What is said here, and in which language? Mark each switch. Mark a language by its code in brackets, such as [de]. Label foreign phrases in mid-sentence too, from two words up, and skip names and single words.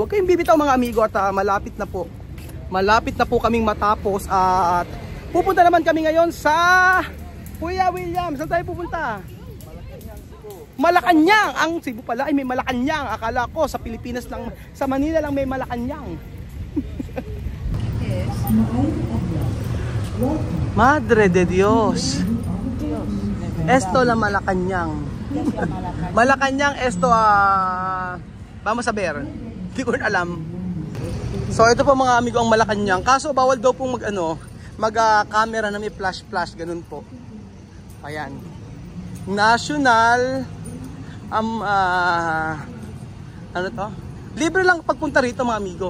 [tl] Huwag kayong bibitaw mga amigo at malapit na po. Malapit na po kaming matapos at pupunta naman kami ngayon sa Kuya William. Saan tayo pupunta? Malacanang. Ang Cebu pala ay may Malacanang. Akala ko sa Pilipinas lang, sa Manila lang may Malacanang. [es] Madre de Dios. Esto la Malacanang. Malacanang esto vamos a ver. [tl] Hindi ko alam. So ito po mga amigo ang Malacanang. Kaso bawal daw pong mag-camera na may flash ganun po. Ayan. National ano to? Libre lang pagpunta rito mga amigo.